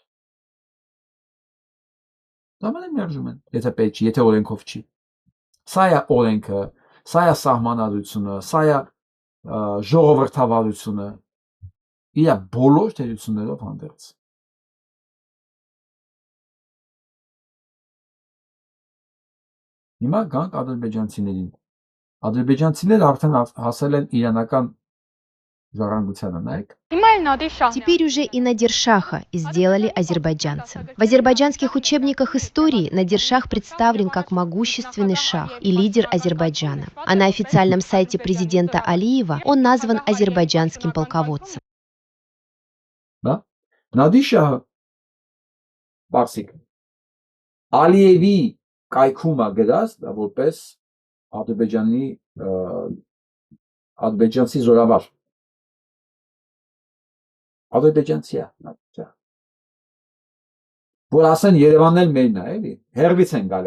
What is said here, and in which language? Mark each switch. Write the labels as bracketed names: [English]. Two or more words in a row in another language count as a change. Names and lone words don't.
[Armenian] Դամանը մերժում են, եթե պետք չի, եթե օրենքով չի։ Սա է օրենքը, սա է սահմանադրությունը, սա է ժողովրդավարությունը իր բոլոր թերություններով հանդերձ։ Հիմա գանք ադրբեջանցիներին։ Ադրբեջանցիները արդեն հասել են իրանական ժառանգությանը, նայեք։ [Russian] Теперь уже и Надир-Шаха сделали азербайджанцем. В азербайджанских учебниках истории Надир-Шах представлен как могущественный шах и лидер Азербайджана. А на официальном сайте президента Алиева он назван азербайджанским полководцем. Да? [Armenian] Նադիշահը Բարսիկ Ալիևի կայքումը գրած որպես ադրբեջանցի զորավար։ Ադրբեջանցի է, որ ասեն Երևանն էլ մերն է, էլի, հերվից են գալի,